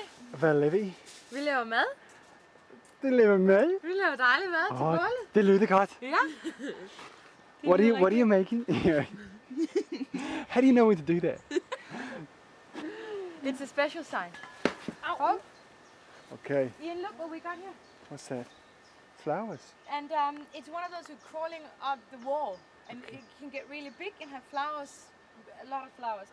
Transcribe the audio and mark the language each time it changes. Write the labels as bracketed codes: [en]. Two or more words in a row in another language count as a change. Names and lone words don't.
[da] Hvad laver I? vi laver mad. Det laver mad. Vi laver dejlig mad til bålet. Det lyder godt. Ja. [en] What are you making? How do you know when to do that? It's a special sign. Oh. Okay, Ian, look what we got here. what's that? Flowers. And it's one of those who's crawling up the wall, and it can get really big and have flowers, a lot of flowers.